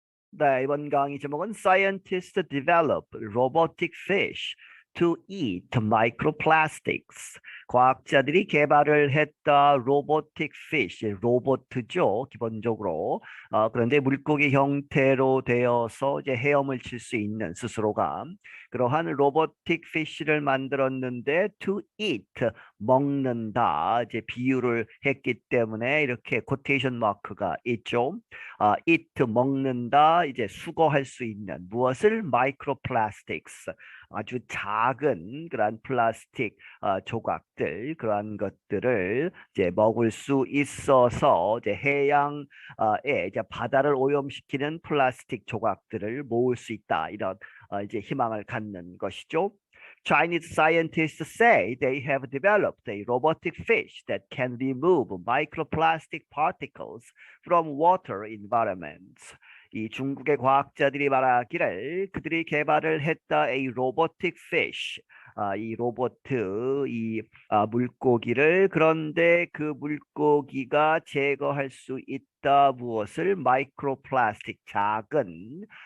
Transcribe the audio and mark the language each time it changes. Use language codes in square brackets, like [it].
[ko] 네, 이번 강의 제목은 [en] Scientists develop robotic fish to eat microplastics. [ko] 과학자들이 개발을 했다 [en] robotic fish, [ko] 로봇이죠, 기본적으로. 그런데 물고기 형태로 되어서 이제 헤엄을 칠 수 있는 스스로가 그러한 로보틱 fish를 만들었는데 [en] to eat, [ko] 먹는다. 이제 비유를 했기 때문에 이렇게 코테이션 마크가 있죠. eat 먹는다 이제 수거할 수 있는 무엇을 microplastics 아주 작은 그러한 플라스틱 조각들 그러한 것들을 이제 먹을 수 있어서 이제 해양에 이제 바다를 오염시키는 플라스틱 조각들을 모을 수 있다 이런 이제 희망을 갖는 것이죠. [en] Chinese scientists say they have developed a robotic fish that can remove microplastic particles from water environments. [ko] 이 중국의 과학자들이 말하기를 그들이 개발을 했다 [en] a robotic fish. [ko] 이 로보트, 이 물고기를 그런데 그 물고기가 제거할 수 있다 무엇을 마이크로플라스틱 작은